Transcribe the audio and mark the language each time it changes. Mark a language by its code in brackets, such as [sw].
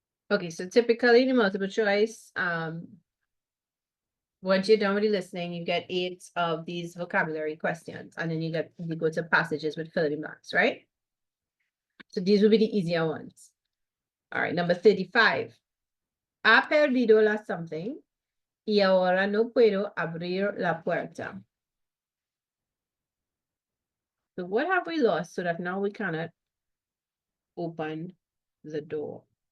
[en] Okay, so typically the multiple choice, once you're done with the listening, you get 8 of these vocabulary questions, and then you go to passages with fill in the blanks, right? So these will be the easier ones. All right, number 35. [es] Ha perdido la [en] something [es] y ahora no puedo abrir la puerta. [en] So what have we lost so that now we cannot open the door?